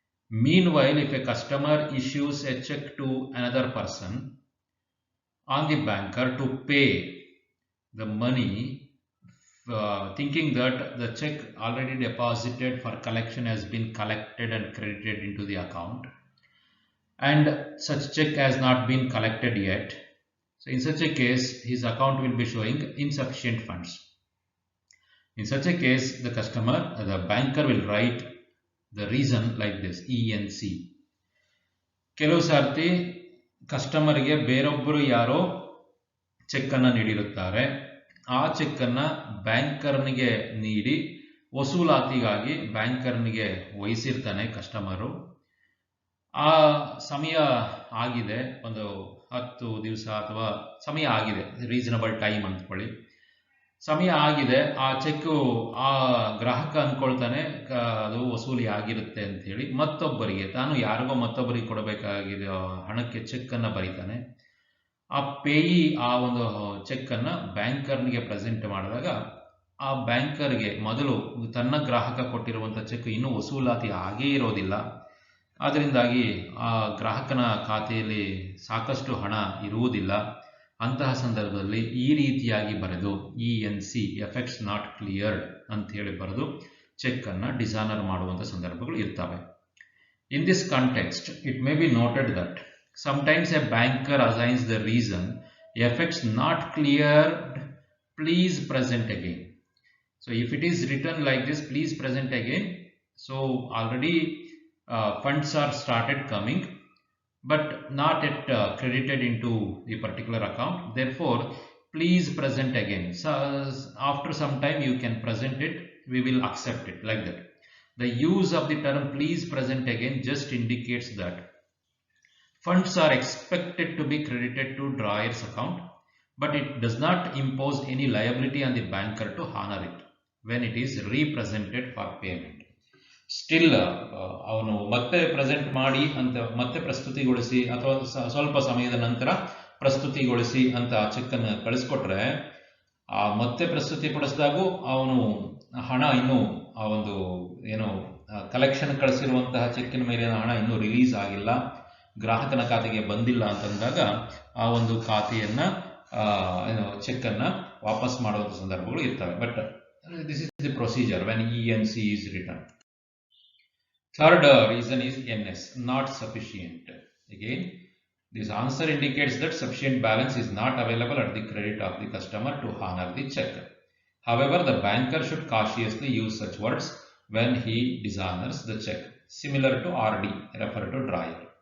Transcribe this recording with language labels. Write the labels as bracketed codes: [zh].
[en] Meanwhile, if a customer issues a check to another person on the banker to pay the money, thinking that the check already deposited for collection has been collected and credited into the account, and such check has not been collected yet, so in such a case his account will be showing insufficient funds. In such a case, the banker will write the reason like this, ENC. [kn] ಕೆಲವು ಸಾರ್ತಿ ಕಸ್ಟಮರ್ಗೆ ಬೇರೊಬ್ಬರು ಯಾರೋ ಚೆಕ್ಕನ್ನು ನೀಡಿರುತ್ತಾರೆ. ಆ ಚೆಕ್ಕನ್ನು ಬ್ಯಾಂಕರ್ನಿಗೆ ನೀಡಿ ವಸೂಲಾತಿಗಾಗಿ ಬ್ಯಾಂಕರ್ನಿಗೆ ವಹಿಸಿರ್ತಾನೆ customer. ಆ ಸಮಯ ಆಗಿದೆ, ಒಂದು 10 ದಿವಸ ಅಥವಾ ಸಮಯ ಆಗಿದೆ, ರೀಸನಬಲ್ ಟೈಮ್ ಅಂದ್ಕೊಳ್ಳಿ, ಸಮಯ ಆಗಿದೆ. ಆ ಚೆಕ್ಕು ಆ ಗ್ರಾಹಕ ಅಂದ್ಕೊಳ್ತಾನೆ ಅದು ವಸೂಲಿ ಆಗಿರುತ್ತೆ ಅಂಥೇಳಿ ಮತ್ತೊಬ್ಬರಿಗೆ, ತಾನು ಯಾರಿಗೋ ಮತ್ತೊಬ್ಬರಿಗೆ ಕೊಡಬೇಕಾಗಿರೋ ಹಣಕ್ಕೆ ಚೆಕ್ಕನ್ನು ಬರೀತಾನೆ. ಆ ಪೇಯಿ ಆ ಒಂದು ಚೆಕ್ಕನ್ನು ಬ್ಯಾಂಕರ್ನಿಗೆ ಪ್ರೆಸೆಂಟ್ ಮಾಡಿದಾಗ ಆ ಬ್ಯಾಂಕರ್ಗೆ ಮೊದಲು ತನ್ನ ಗ್ರಾಹಕ ಕೊಟ್ಟಿರುವಂಥ ಚೆಕ್ ಇನ್ನೂ ವಸೂಲಾತಿ ಆಗೇ ಇರೋದಿಲ್ಲ. ಅದರಿಂದಾಗಿ ಆ ಗ್ರಾಹಕನ ಖಾತೆಯಲ್ಲಿ ಸಾಕಷ್ಟು ಹಣ ಇರುವುದಿಲ್ಲ. ಅಂತಹ ಸಂದರ್ಭದಲ್ಲಿ ಈ ರೀತಿಯಾಗಿ ಬರೆದು ENC, [en] effects not cleared [kn] ಅಂತ ಹೇಳಿ ಬರೆದು ಚೆಕ್ಕನ್ನು ಡಿಸಾನರ್ ಮಾಡುವಂಥ ಸಂದರ್ಭಗಳು ಇರ್ತವೆ. [en] In this context it may be noted that sometimes a banker assigns the reason effects not cleared please present again. So if it is written like this, please present again, so already funds are started coming, but not yet credited into the particular account. Therefore, please present again. So after some time you can present it, we will accept it, like that. The use of the term please present again just indicates that funds are expected to be credited to drawer's account, but it does not impose any liability on the banker to honor it when it is represented for payment. [kn] Still ಅವನು ಮತ್ತೆ present ಮಾಡಿ ಅಂತ ಮತ್ತೆ ಪ್ರಸ್ತುತಿಗೊಳಿಸಿ ಅಥವಾ ಸ್ವಲ್ಪ ಸಮಯದ ನಂತರ ಪ್ರಸ್ತುತಿಗೊಳಿಸಿ ಅಂತ ಚೆಕ್ ಅನ್ನು ಕಳಿಸ್ಕೊಟ್ರೆ ಆ ಮತ್ತೆ ಪ್ರಸ್ತುತಿ ಪಡಿಸಿದಾಗೂ ಅವನು ಹಣ ಇನ್ನೂ ಆ ಒಂದು ಏನು ಕಲೆಕ್ಷನ್ ಕಳಿಸಿರುವಂತಹ ಚೆಕ್ಕಿನ ಮೇಲಿನ ಹಣ ಇನ್ನೂ ರಿಲೀಸ್ ಆಗಿಲ್ಲ, ಗ್ರಾಹಕನ ಖಾತೆಗೆ ಬಂದಿಲ್ಲ ಅಂತಂದಾಗ ಆ ಒಂದು ಖಾತೆಯನ್ನ ಚೆಕ್ ಅನ್ನ ವಾಪಸ್ ಮಾಡುವಂತ ಸಂದರ್ಭಗಳು ಇರ್ತವೆ. [en] But this is the procedure when ENC is written. Third reason is NS, not sufficient. Again, this answer indicates that sufficient balance is not available at the credit of the customer to honor the check. However, the banker should cautiously use such words when he dishonors the check, similar to RD, refer to drawer.